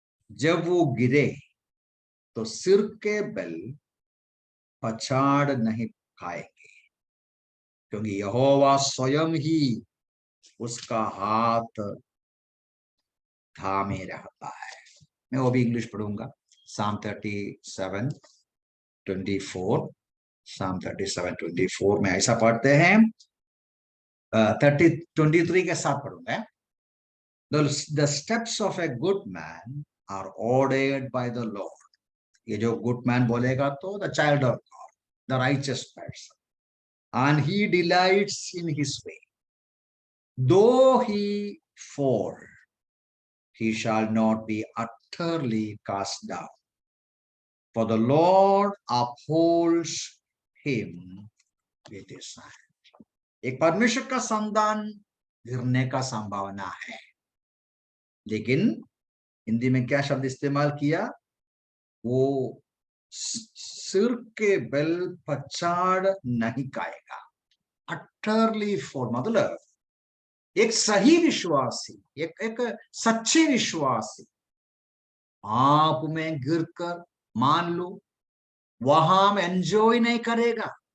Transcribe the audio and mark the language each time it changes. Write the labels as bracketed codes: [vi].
[hi] जब वो गिरे तो सिर के बल पछाड़ नहीं खाएंगे, क्योंकि यहोवा स्वयं ही उसका हाथ थामे रहता है। मैं वो भी इंग्लिश पढ़ूंगा, Psalm 37:24, Psalm 37:24 में ऐसा पढ़ते हैं, 23 के साथ पढ़ूंगा। [en] The steps of a good man are ordered by the Lord. [hi] ये जो गुड मैन बोलेगा तो [en] The child of God, the righteous person, and he delights in his way. Though he fall, he shall not be utterly cast down, for the Lord upholds him with his hand. [hi] एक परमेश्वर का संतान गिरने का संभावना है, लेकिन हिंदी में क्या शब्द इस्तेमाल किया? वो सिर के बल पछाड़ नहीं खाएगा। [en] utterly for [hi] मतलब एक सही विश्वासी, एक सच्चे विश्वासी आप में गिरकर, मान लो वहां हम एंजॉय नहीं करेगा।